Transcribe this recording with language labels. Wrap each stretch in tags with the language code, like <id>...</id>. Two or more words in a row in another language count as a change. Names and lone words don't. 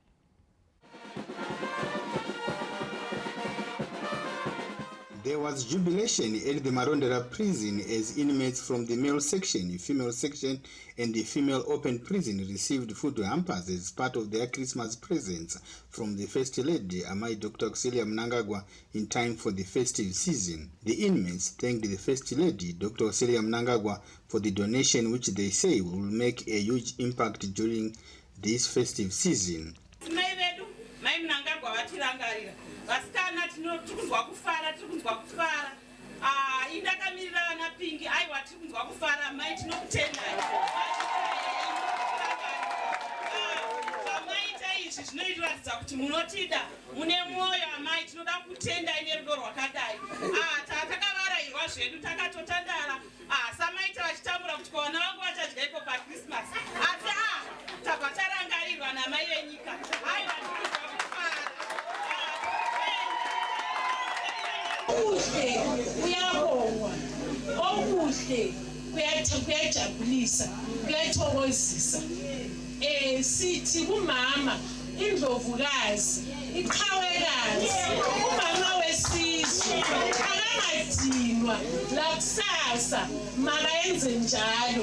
<en>There was jubilation at the Marondera prison as inmates from the male section, female section, and the female open prison received food hampers as part of their Christmas presents from the First Lady, Amai Dr. Auxilia Mnangagwa, in time for the festive season. The inmates thanked the First Lady, Dr. Auxilia Mnangagwa, for the donation which they say will make a huge impact during this festive season.</en> <sn>Vasikana tirikunzwa kufara indakamirira vana Pingi aiwa tirikunzwa kufara mai tinokutendai zvamaita izvi zvinoratidza kuti munotida mune mwoyo amai tinoda kutendai nerudo rwakadai takavarairwa zvedu takatotandara samaita vachitambura kuti vana vangu vachadya ipo paKrismasi asi tabva tarangarirwa namai venyika aiwa tirikunzwa kufara.</sn> <nd>Okuhle kuyabongwa, okuhle kuyajabulisa, kuyathokozisa. Sithi kumama indlovukazi, iqhawekazi, umama wesizwe akangadinwa lakusasa makayenze njalo.</nd>